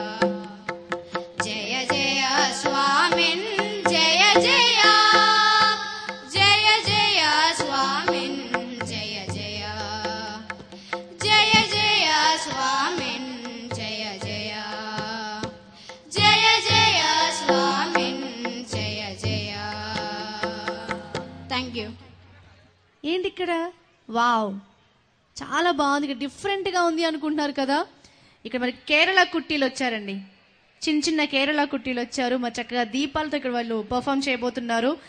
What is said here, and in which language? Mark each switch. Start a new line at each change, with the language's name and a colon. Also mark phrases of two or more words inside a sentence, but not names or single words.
Sanskrit: जय जय स्वामिन् जय जय जय जय स्वामिन् जय जय जय जय स्वामिन् जय जय जय जय स्वामिन् जय जय
English: thank you.
Telugu: ఏంటి ఇక్కడ వావ్ చాలా బాగుంది, డిఫరెంట్ గా ఉంది అనుకుంటున్నారు కదా. ఇక్కడ మరి కేరళ కుట్టీలు వచ్చారండి, చిన్న చిన్న కేరళ కుట్టీలు వచ్చారు. మరి చక్కగా దీపాలతో ఇక్కడ వాళ్ళు పర్ఫామ్ చేయబోతున్నారు.